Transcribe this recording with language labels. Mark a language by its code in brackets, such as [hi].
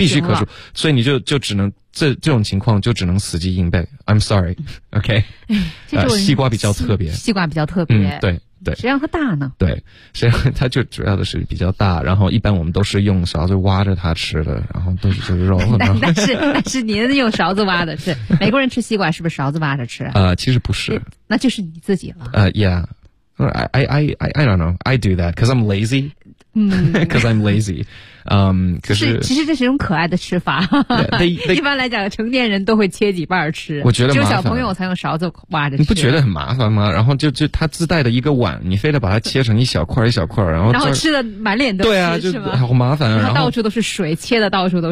[zh] 了必须可数所以你就只能这种情况就只能死记硬背 [en] I'm sorry OK [zh] 西瓜比较特别西瓜比较特别、对谁让它大呢对谁让它就主要的是比较大然后一般我们都是用勺子挖着它吃的然后都是这肉但是您用勺子挖的是美国人吃西瓜是不是勺子挖着吃其实不是那就是你自己了 [en] Yeah I don't know I do that because I'm lazy because I'm lazy [zh] 其实这是一种可爱的吃法一般来讲成年人都会切几瓣吃我觉得麻烦只有小朋友才用勺子挖着吃你不觉得很麻烦吗然后就他自带的一个碗你非得把它切成一小块一小块然后吃的满脸都是对啊就好麻烦啊然后到处都是水切的到处都是